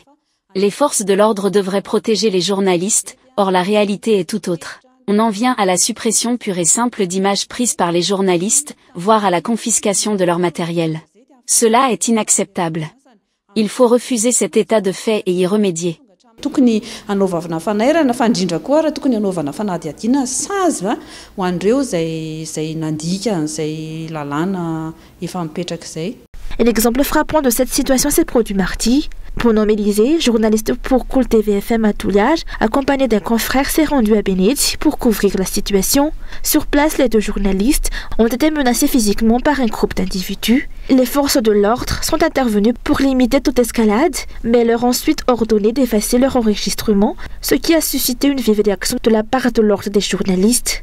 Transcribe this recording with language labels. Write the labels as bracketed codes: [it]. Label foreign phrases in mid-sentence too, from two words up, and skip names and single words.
[fr] Les forces de l'ordre devraient protéger les journalistes, or la réalité est tout autre. On en vient à la suppression pure et simple d'images prises par les journalistes, voire à la confiscation de leur matériel. Cela est inacceptable. Il faut refuser cet état de fait et y remédier. [mg] Tokony hanaovana fanairana fa indrindra koa raha tokony hanaovana fanadihadiana sazy ho an'ireo zay nandika zay lalàna efa mipetraka zay. [fr] Un exemple frappant de cette situation s'est produit mardi. Bonhomme Élisée, journaliste pour Cool TV-FM à Touliage, accompagné d'un confrère, s'est rendu à Bénédie pour couvrir la situation. Sur place, les deux journalistes ont été menacés physiquement par un groupe d'individus. Les forces de l'ordre sont intervenues pour limiter toute escalade, mais leur ont ensuite ordonné d'effacer leur enregistrement, ce qui a suscité une vive réaction de la part de l'ordre des journalistes.